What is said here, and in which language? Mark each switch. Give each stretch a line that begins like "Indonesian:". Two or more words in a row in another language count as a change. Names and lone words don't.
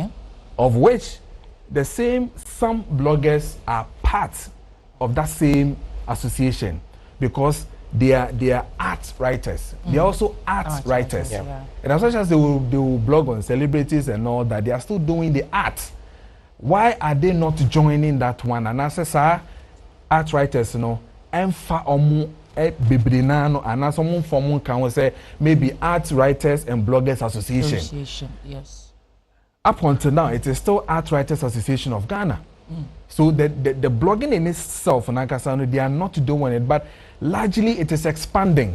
English: Of which some bloggers are part of that same association because they are art writers. They are also art writers. Yeah. And as much as they will blog on celebrities and all that, they are still doing the art. Why are they not joining that one? And as art writers,
Nyankole: emfa omu bibrinano
English: and as someone from can say maybe art writers and bloggers association. Yes. Up until now, it is still Art Writers Association of Ghana. So the blogging in itself, they are not doing it, but largely it is expanding.